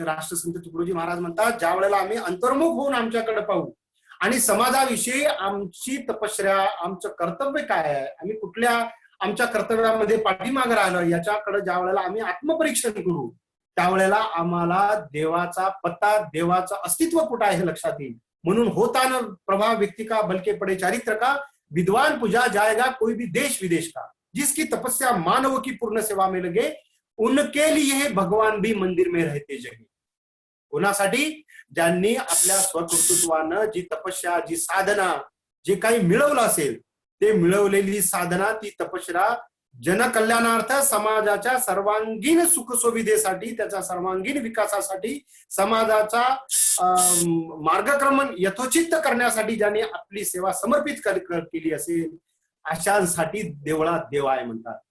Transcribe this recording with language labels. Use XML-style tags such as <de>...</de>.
<mr>तर राष्ट्रसंत तुकडोजी महाराज म्हणतात, ज्या वेळेला आम्ही अंतर्मुख होऊन आमच्याकडे पाहू आणि समाजाविषयी आमची तपश्चर्या, आमचं कर्तव्य काय आहे, आम्ही कुठल्या आमच्या कर्तव्यामध्ये पाठीमागे राहिलं, याच्याकडे ज्या वेळेला आम्ही आत्मपरीक्षण करू, त्यावेळेला आम्हाला देवाचा पत्ता, देवाचं अस्तित्व कुठं आहे हे लक्षात येईल.</mr> <hi>म्हणून होता न प्रभाव व्यक्ती का बलके पडे चारित्र का, विद्वान पूजा जाएगा कोई भी देश विदेश का, जिसकी तपस्या मानव की पूर्ण सेवा में लगे उनके लिए भगवान भी मंदिर में रहते जगे.</hi> <mr>कोणासाठी? ज्यांनी आपल्या स्वकर्तृत्वानं जी तपस्या, जी साधना, जे काही मिळवलं असेल, ते मिळवलेली साधना, ती तपश्चर्या जनकल्याणार्थ, समाजाच्या सर्वांगीण सुखसुविधेसाठी, त्याच्या सर्वांगीण विकासासाठी, समाजाचा मार्गक्रमण यथोचित करण्यासाठी ज्यांनी आपली सेवा समर्पित केली असेल, अशांसाठी देवळात देव आहे म्हणतात.</mr>